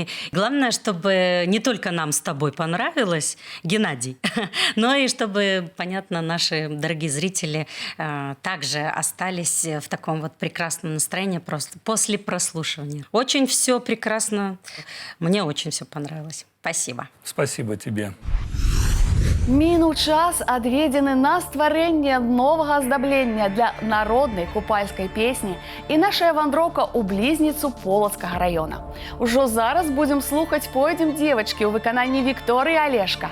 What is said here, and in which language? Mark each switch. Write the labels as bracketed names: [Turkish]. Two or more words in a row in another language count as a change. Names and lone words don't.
[Russian] Главное, чтобы не только нам с тобой понравилось, Геннадий, но и чтобы, понятно, наши дорогие зрители также остались в таком вот прекрасном настроении просто после прослушивания. Очень все прекрасно. Мне очень все понравилось. Спасибо. Спасибо тебе. [Belarusian] Мінуў час, адведзены на стварэнне новага аздаблення для народнай купальскай песні і нашая вандроўка ў блізніцу Полацкага раёна. Ужо зараз будзем слухаць «Пойдзем, дзевачкі» ў выкананні Вікторыі Алешка.